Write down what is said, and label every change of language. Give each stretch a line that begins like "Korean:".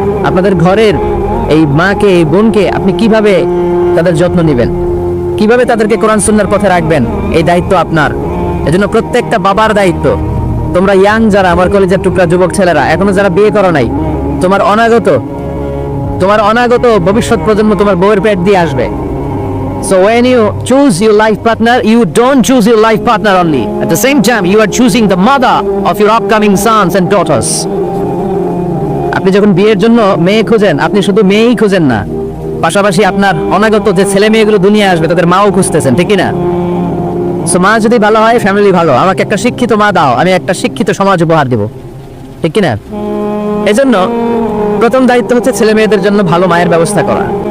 Bangla: আপনাদের ঘরের এই মাকে, এই বোনকে আপনি কিভাবে তাদের যত্ন নেবেন, কিভাবে তাদেরকে কোরআন সুন্নাহর পথে রাখবেন, এই দায়িত্ব আপনার। এজন্য প্রত্যেকটা বাবার দায়িত্ব। তোমরা ইয়াং যারা, আমার কলেজের টুকরা যুবক ছেলেরা, এখনো যারা বিয়ে করো নাই, তোমার অনাগত ভবিষ্যৎ প্রজন্ম তোমার বউয়ের পেট দিয়ে আসবে।
English: So when you choose your life partner, you don't choose your life partner only. At the same time, you are choosing the mother of your upcoming sons and daughters.
Bangla: আপনি যখন বিয়ের জন্য মেয়ে খুঁজেন, আপনি শুধু মেয়েই খুঁজেন না, পাশাপাশি আপনার অনাগত যে ছেলে মেয়েগুলো দুনিয়ায় আসবে তাদের মাও খুঁজতেছেন, ঠিক না? সো মা যদি ভালো হয়, ফ্যামিলি ভালো। আমাকে একটা শিক্ষিত মা দাও, আমি একটা শিক্ষিত সমাজ উপহার দিব, ঠিক কিনা? এজন্য প্রথম দায়িত্ব হচ্ছে ছেলে মেয়েদের জন্য ভালো মায়ের ব্যবস্থা করা।